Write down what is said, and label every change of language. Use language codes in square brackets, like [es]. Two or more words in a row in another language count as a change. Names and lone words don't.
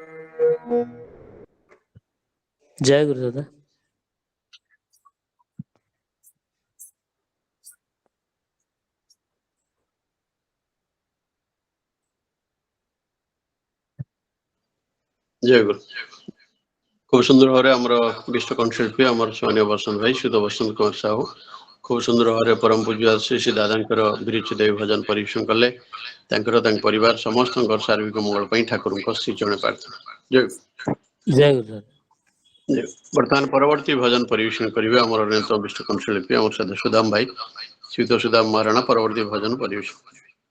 [or] ଜୟ ଗୁରୁ ଦାଦା। ଜୟ ଗୁରୁ। ଖୁବ ସୁନ୍ଦର ଭାବେ ଆମର ବିଶ୍ୱ କଣ୍ଠଶିଳ୍ପୀ ଆମର ସ୍ୱର୍ଣ୍ଣ ବସନ୍ତ ଭାଇ ସୁଧ ବସନ୍ତ କୁମାର ସାହୁ খুব ସୁନ୍ଦର ଭାବରେ ପରମ ପୂଜ୍ୟ ଶ୍ରୀ ଶ୍ରୀ ଦାଦାଙ୍କର ବିରଚି ଦେବୀ ଭଜନ ପରିବେଷଣ କଲେ। ତାଙ୍କର ତାଙ୍କ ପରିବାର ସମସ୍ତଙ୍କର ସାର୍ବିକ ମଙ୍ଗଳ ପାଇଁ ଠାକୁରଙ୍କ ଶ୍ରୀଚରଣ ପ୍ରାର୍ଥନା। ଜୟ ଗୁରୁ। ଜୟ ଗୁରୁ ଦାଦା। ବର୍ତ୍ତମାନ ପରବର୍ତ୍ତୀ ଭଜନ ପରିବେଷଣ କରିବେ ଆମର ଅନ୍ୟତମ ବିଶ୍ୱ କଣ୍ଠଶିଳ୍ପୀ ଆମର ସଦା ସୁଦାମ ଭାଇ ଶ୍ରୀତ ସୁଦାମ ମହାରଣା ପରବର୍ତ୍ତୀ ଭଜନ ପରିବେଷଣ କରିବେ।